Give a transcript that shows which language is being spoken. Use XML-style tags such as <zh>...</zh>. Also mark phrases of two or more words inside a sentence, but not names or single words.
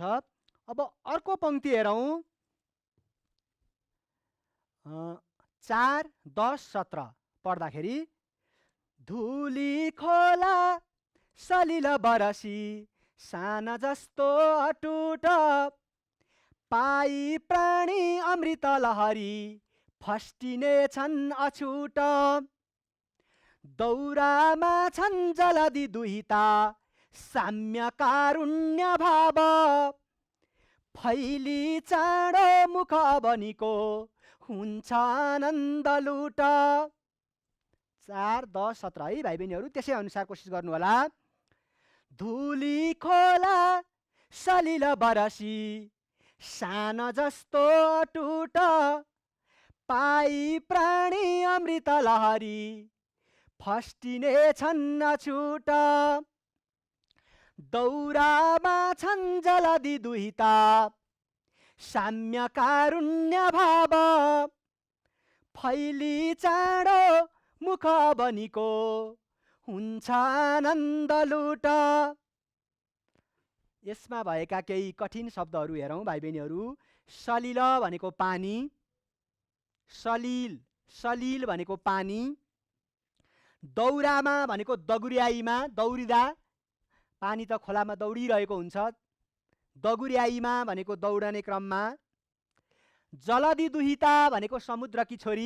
<ne>अब अर्को पंक्ति हेरौँ, 4, 10, 17 पढ्दाखेरि धुली खोला सलिल बरसी साना जस्तो अटुट, पाई प्राणी अमृत लहरी फस्टिने छन् अछुट, दौरामा छन् जलधि दुहिता साम्य कारुण्य भाव, फैली चाँडो मुख बनिको हुन्छ आनन्द लुट। 4, 10, 17 है भाइ बहिनीहरू, त्यसै अनुसार कोसिस गर्नु होला। धुली खोला सलिल बरसी सानो जस्तो अटुट, पाई प्राणी अमृत लहरी फस्टिने छन् अछुट, दौरामा छन् जलधि दुहिता साम्य कारुण्य भाव, फैली चाँडो मुख बनिको हुन्छ आनन्द लुट। यसमा भएका केही कठिन शब्दहरू हेरौँ भाइ बहिनीहरू। सलिल भनेको पानी, सलिल, सलिल भनेको पानी, दौरामा भनेको दगुर्याइमा, दौडिँदा पानी त खोलामा दौडिरहेको हुन्छ, दगुर्याइमा भनेको दौडने क्रममा, जलधि दुहिता भनेको समुद्रकी छोरी।</ne>